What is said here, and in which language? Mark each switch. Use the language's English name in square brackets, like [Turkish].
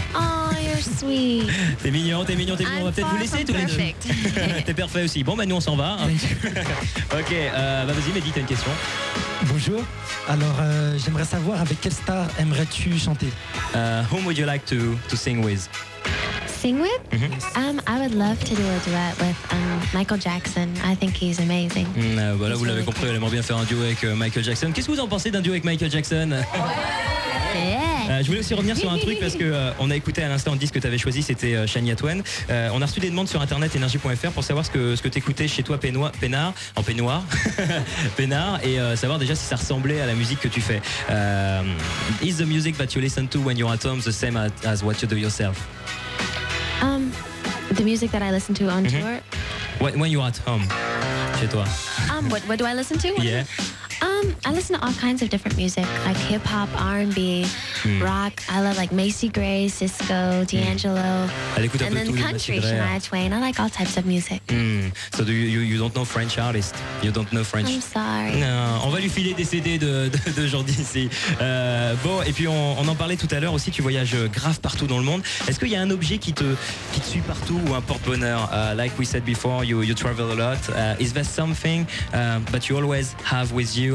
[English] Oh, you're sweet. [French] T'es mignon. On va peut-être vous laisser tous les deux. [English] Perfect. [French] T'es parfait aussi. Bon, bah nous, on s'en va. Hein. Ok, bah vas-y, Mehdi, t'as une question. Bonjour. Alors, j'aimerais savoir avec quelle star aimerais-tu chanter? [English] Whom would you like to sing with? Sing with? Mm-hmm. I would love to do a duet with Michael Jackson. I think he's amazing. [French] Voilà, vous l'avez compris, elle aimerait bien faire un duo avec Michael Jackson. Qu'est-ce que vous en pensez d'un duo avec Michael Jackson? Je voulais aussi revenir sur un truc parce qu'on a écouté à l'instant le disque que tu avais choisi, c'était Shania Twain. On a reçu des demandes sur internet energy.fr pour savoir ce que tu écoutais chez toi peignoir, et savoir déjà si ça ressemblait à la musique que tu fais. [English] Is the music that you listen to when you're at home the same as what you do yourself? The music that I listen to on tour? When you're at home, [French] chez toi. [English] What do I listen to? Yeah. I listen to all kinds of different music, like hip-hop, R&B. rock. I love like Macy Gray, Cisco, D'Angelo. [French] Elle écoute un peu [English] tout. And then country, Shania Twain. I like all types of music. So do you don't know French artists? You don't know French? I'm sorry. [French] Non, on va lui filer des CD de Jordi ici. Bon, et puis on en parlait tout à l'heure aussi, tu voyages grave partout dans le monde. Est-ce qu'il y a un objet qui te suit partout ou un porte-bonheur? [English] Like we said before, you travel a lot. Is that something that you always have with you?